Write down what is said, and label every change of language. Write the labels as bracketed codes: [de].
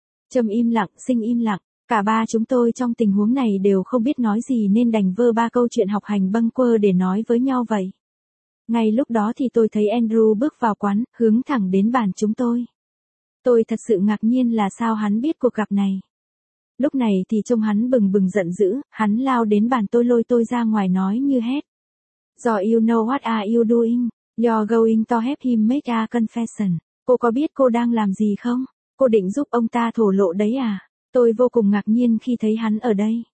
[vi] Trâm im lặng, Sinh im lặng, cả ba chúng tôi trong tình huống này đều không biết nói gì nên đành vơ ba câu chuyện học hành bâng quơ để nói với nhau vậy. Ngay lúc đó thì tôi thấy Andrew bước vào quán, hướng thẳng đến bàn chúng tôi. Tôi thật sự ngạc nhiên là sao hắn biết cuộc gặp này. Lúc này thì trông hắn bừng bừng giận dữ, hắn lao đến bàn tôi lôi tôi ra ngoài nói như hét. [en] Do you know what are you doing? You're going to help him make a confession. [vi] Cô có biết cô đang làm gì không? Cô định giúp ông ta thổ lộ đấy à? Tôi vô cùng ngạc nhiên khi thấy hắn ở đây.